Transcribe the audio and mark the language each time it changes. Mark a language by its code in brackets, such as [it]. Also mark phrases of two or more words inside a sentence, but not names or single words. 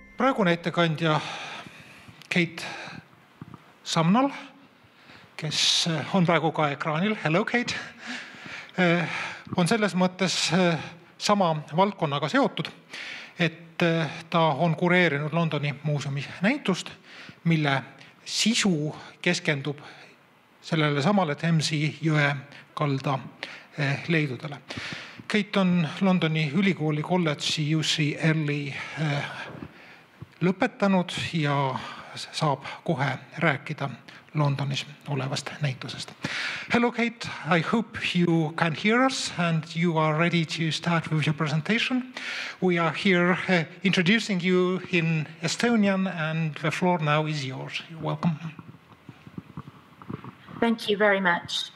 [et] praegune ettekandja Kate Sumnall, kes on praegu ka ekraanil, hello Kate, on selles mõttes sama valdkonnaga seotud, et ta on kureerinud Londoni muuseumis näitust, mille sisu keskendub sellele samale Thames'i jõe kalda leidudele. Kate on Londoni ülikooli kolledži UCL-i lõpetanud ja saab kohe rääkida Londonis olevast näitusest. [en] Hello Kate, I hope you can hear us and you are ready to start with your presentation. We are here introducing you in Estonian and the floor now is yours. You're welcome. Thank you very much.